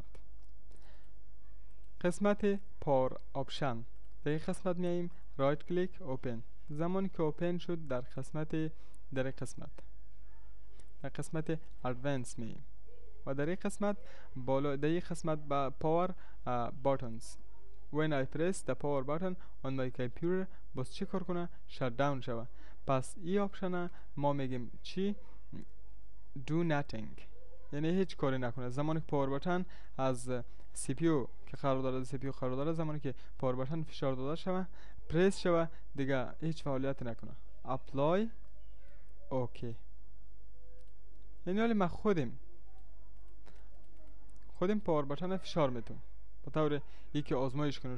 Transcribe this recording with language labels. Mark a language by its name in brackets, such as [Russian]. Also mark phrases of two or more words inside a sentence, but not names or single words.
[Persian] قسمت [English] power option, [Persian] در این قسمت میاییم [English] right click open. [Persian] زمانی که اوپن شد در قسمت ادوانس میاییم و در این قسمت بالا در این قسمت با [English] power buttons when I press the power button on my computer [Persian] باز چی کار کنه؟ [English] shut down [Persian] شوه. پس این آپشن ما میگیم چی؟ [English] do nothing، [Persian] یعنی هیچ کاری نکنه. زمانی که [English] power button [Persian] از سی پی یو که قرار داره زمانی که [English] power button [Persian] فشار داده شوه پرس شوه دیگه هیچ فعالیت نکنه. [English] apply OK, [Persian] یعنی حالی ما خودم [English] power button [Persian] فشار میتونم به طور یکی آزمایش کنیم.